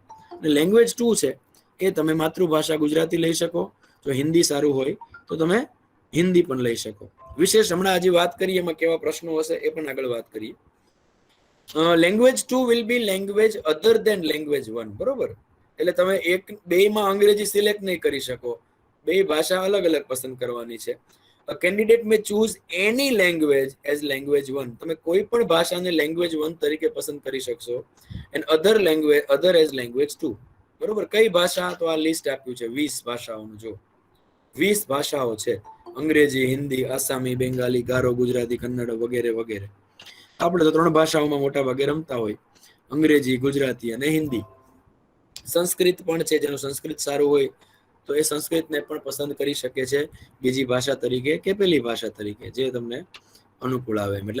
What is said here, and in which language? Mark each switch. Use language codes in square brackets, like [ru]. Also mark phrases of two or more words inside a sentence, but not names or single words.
[gu] અને લેંગ્વેજ 2 છે એ તમે માતૃભાષા ગુજરાતી લઈ શકો, જો હિન્દી સારું હોય તો તમે હિન્દી પણ લઈ શકો. વિશેષ હમણાં હજી વાત કરીએ એમાં કેવા પ્રશ્નો હશે એ પણ આગળ વાત કરીએ. [en] language 2 will be language other than language 1, બરોબર? [gu] એટલે તમે બે માં અંગ્રેજી સિલેક્ટ નહીં કરી શકો, બે ભાષા અલગ અલગ પસંદ કરવાની છે. [en] A candidate may choose any language as language 1. [gu] તમે કોઈ પણ ભાષાને લેંગ્વેજ 1 તરીકે પસંદ કરી શકશો, [en] and other as language 2. [gu] બરોબર? કઈ ભાષા? તો આ લિસ્ટ આપ્યું છે 20 ભાષાઓનું. જો 20 ભાષાઓ છે, અંગ્રેજી, હિન્દી, આસામી, બેંગાલી, ગારો, ગુજરાતી, કન્નડ વગેરે વગેરે. આપણે તો 3 ભાષાઓમાં મોટા ભાગે રમતા હોય, અંગ્રેજી, ગુજરાતી અને હિન્દી. સંસ્કૃત પણ છે, જેનું સંસ્કૃત સારું હોય તો એ સંસ્કૃતને પણ પસંદ કરી શકે છે બીજી ભાષા તરીકે કે પેલી ભાષા તરીકે, જે તમને અનુકૂળ આવે.